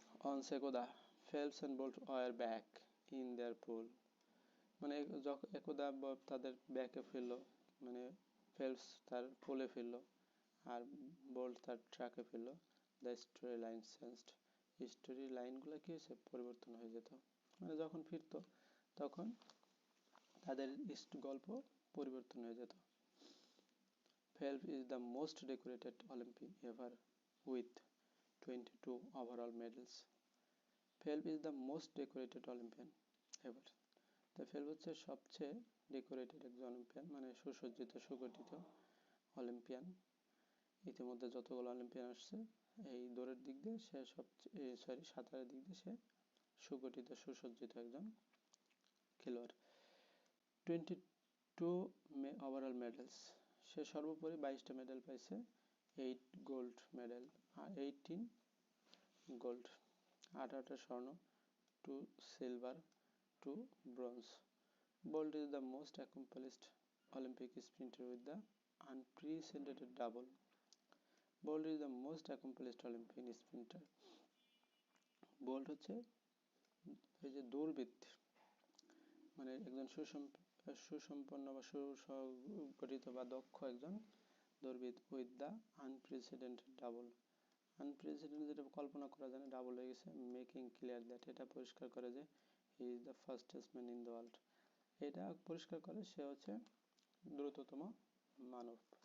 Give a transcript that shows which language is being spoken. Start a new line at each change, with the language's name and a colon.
English: on সেকোদা, Phelps and Bolt were back in their pool,
Bangla: মানে একদা তাদের ব্যাকে ফিরলো, মানে ফেলপস তার পুলে ফিরলো আর বোল্ট তার ট্র্যাকে ফিরলো।
English: the story line changed,
Bangla: story লাইনগুলো কি হয়েছে, পরিবর্তন হয়ে যেত, মানে যখন ফিরতো তখন তাদের গল্প পরিবর্তন হয়ে যেত।
English: Phelps is the most decorated Olympian ever with 22 overall medals. Phelps is the most decorated Olympian ever.
Bangla: তো ফেলপস হচ্ছে সবচেয়ে ডেকোরেটেড একজন অলিম্পিয়ান, মানে সুসজ্জিত সুগঠিত অলিম্পিয়ান। ইতিমধ্যে যতগুলো অলিম্পিয়ান আসছে এই দৌড়ের দিক দিয়ে সে সবচেয়ে, সাঁতারের দিক দিয়ে সে সুগঠিত সুসজ্জিত একজন খেলোয়াড়। 22 ওভারঅল মেডেলস, সে সর্বোপরি 22টা মেডেল পাইছে, 8 গোল্ড মেডেল আর 18 গোল্ড, 18টা স্বর্ণ, 2 silver, 2 bronze.
English: Bolt is the most accomplished Olympic sprinter with the unprecedented double. Bolt is the most accomplished Olympic sprinter.
Bangla: Bolt হচ্ছে এই যে দৌড়বিদ, মানে একজন সুসম্পন্ন বা সুসংগঠিত বা দক্ষ একজন দৌড়বিদ
English: With the unprecedented double.
Bangla: আনপ্রেসিডেন্ট যেটা কল্পনা করা যায় না, ডাবল হয়ে গেছে।
English: making clear that,
Bangla: এটা পরিষ্কার করে যে
English: he is the fastest man in the world,
Bangla: এটা পরিষ্কার করে সে হচ্ছে দ্রুততম মানব।